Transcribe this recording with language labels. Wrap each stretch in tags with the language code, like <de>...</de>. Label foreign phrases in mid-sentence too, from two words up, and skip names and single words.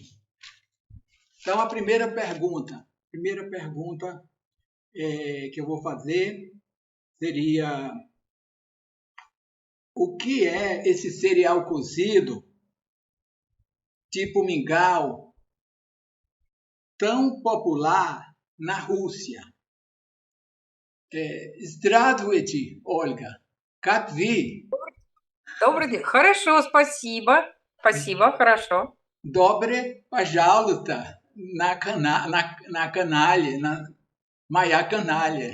<pt>Então, a primeira pergunta que eu vou fazer seria: o que é esse cereal cozido, tipo mingau, tão popular na Rússia?</pt> <ru>Здравствуйте, Ольга. Как вы? Добрый день. Хорошо, спасибо. Спасибо, хорошо. Добре, пожалуйста, на канале, на моя канале.</ru>